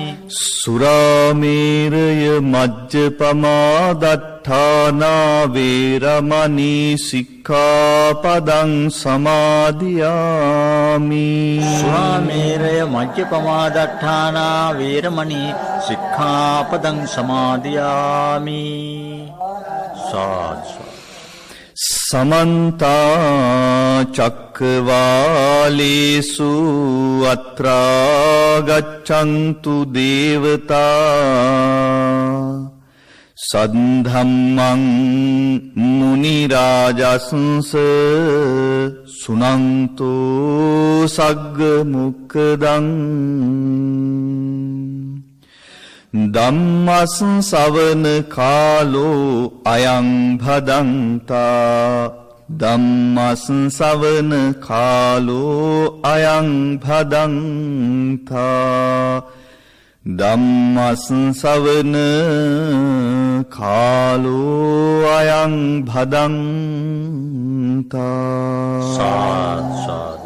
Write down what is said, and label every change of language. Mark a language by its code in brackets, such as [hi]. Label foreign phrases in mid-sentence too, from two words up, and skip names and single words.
[pi] සුරාමේරය මජ්ජපමාදට්ඨානා වේරමණී සික්ඛාපදං සමාදියාමි. සුරාමේරය මජ්ජපමාදට්ඨානා වේරමණී සික්ඛාපදං සික්ඛාපදං සමාදියාමි. සාදු. समन्त चक्रवालेषु अत्रा गच्छन्तु देवता सद्धम्मं मुनिराजसंस सुनन्तो सग्ग मुक्कदं ධම්මස් සවන කාලෝ අයං භදන්තා ධම්මස් සවන කාලෝ අයං භදන්තා ධම්මස් සවන කාලෝ අයං භදන්තා.